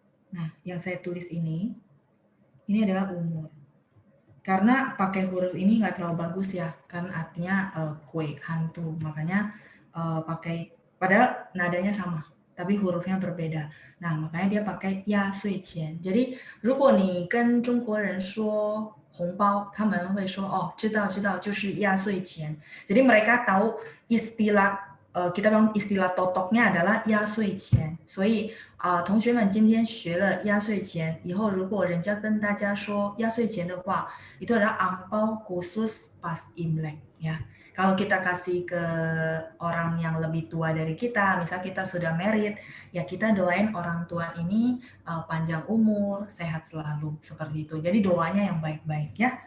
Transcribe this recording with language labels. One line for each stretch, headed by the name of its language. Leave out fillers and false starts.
Indonesian: Nah, yang saya tulis ini adalah umur. Karena pakai huruf ini nggak terlalu bagus ya, kan artinya kue hantu, makanya pakai padahal nadanya sama. Tapi hurufnya berbeda. Nah, makanya dia pakai 压岁钱. Jadi,
Chinese: 如果你跟中国人说红包，他们会说哦，知道知道，就是压岁钱.
Indonesian: Jadi mereka tahu istilah kita bilang istilah totoknya adalah 压岁钱.
Chinese: 所以同学们今天学了压岁钱，以后如果人家跟大家说压岁钱的话，
Indonesian: itu adalah angpau khusus pas Imlek ya. Kalau kita kasih ke orang yang lebih tua dari kita, misal kita sudah married, ya kita doain orang tua ini panjang umur, sehat selalu, seperti itu. Jadi doanya yang baik-baik ya.